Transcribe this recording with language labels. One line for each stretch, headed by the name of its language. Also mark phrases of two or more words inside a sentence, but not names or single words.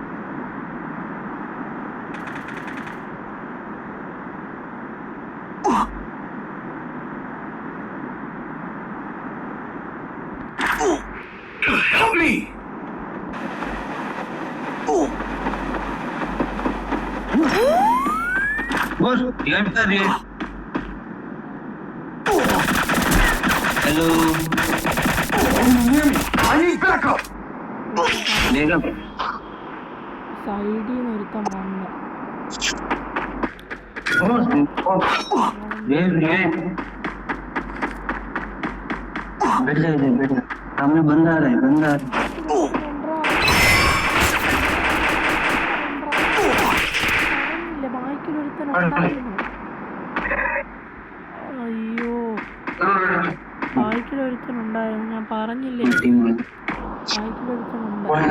English: Help me! Oh.
Filipino: Boss, yan pa rin. Hello.
English: Can you hear me? I need backup!
Malayalam: വേഗം. സൈഡിൽ നിന്ന് ഒരുത്തം വന്ന്
Hindi: बेटा सामने बंदा आ रहा है
Malayalam: ബാക്കിലൊരുത്തനുണ്ടായിരുന്നു. അയ്യോ ബാക്കിലൊരുത്തനുണ്ടായിരുന്നു, ഞാൻ പറഞ്ഞില്ലേ ബാക്കിലൊരുത്തനുണ്ട്.